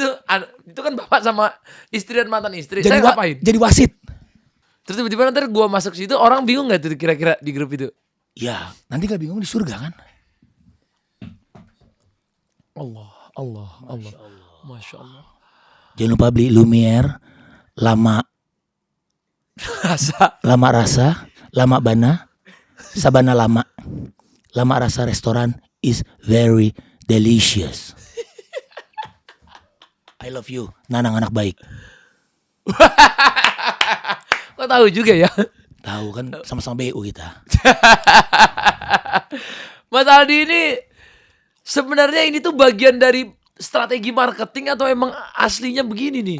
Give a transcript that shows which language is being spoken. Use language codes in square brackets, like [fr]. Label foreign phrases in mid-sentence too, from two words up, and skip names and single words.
[id] Itu kan bapak sama istri dan mantan istri. Saya ngapain? Jadi wasit. Terus tiba-tiba nanti gua masuk situ, orang bingung nggak tuh kira-kira di grup itu? Ya, nanti gak bingung di surga kan? [ar] الله. ما شاء الله. [id] Jangan lupa beli Lumiere, lama rasa, [min] lama bana, sabana lama. [en] Lama rasa restoran is very delicious. I love you, [id] Nanang anak baik. Kok tahu juga ya? Tahu kan sama-sama BU kita. Mas Aldi ini sebenarnya ini tuh bagian dari strategi marketing atau emang aslinya begini nih?